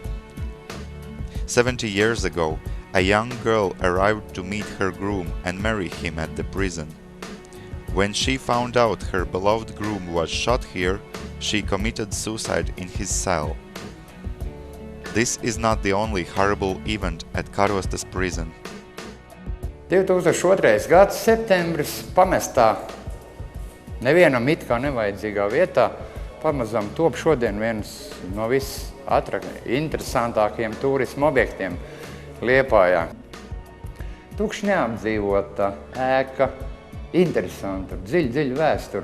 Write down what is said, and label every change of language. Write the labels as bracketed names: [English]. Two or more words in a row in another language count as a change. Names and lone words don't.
[English] 70 years ago, a young girl arrived to meet her groom and marry him at the prison. When she found out her beloved groom was shot here, she committed suicide in his cell. This is not the only horrible event at Karuostas prison. [Latvian] 2002. Gads septembris pamestā nevienam it kā nevajadzīgā vietā pamazām top šodien viens no interesantākajiem turisma objektiem Liepājā. Tukšs neapdzīvota ēka, interesanta, dziļa vēsture.